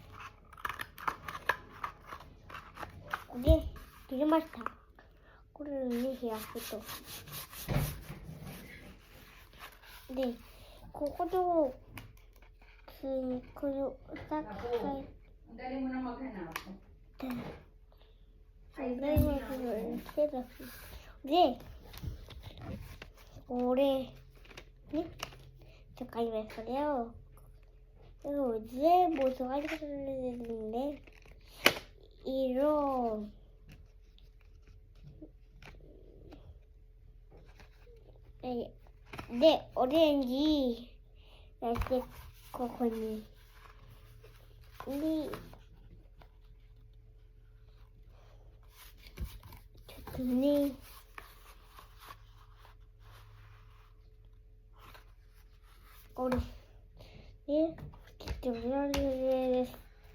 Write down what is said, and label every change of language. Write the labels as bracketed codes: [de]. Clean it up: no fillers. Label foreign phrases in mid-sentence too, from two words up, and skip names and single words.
[ja] で、切りました。これに開くと。で、こことこの2つ [tl] Dali mo na maghanap. [ja] で、これ、ね、使います。それを全部使いますんで、色、で、オレンジやって、ここに、ちょっとね、これ、ね、ちょっとオレンジです。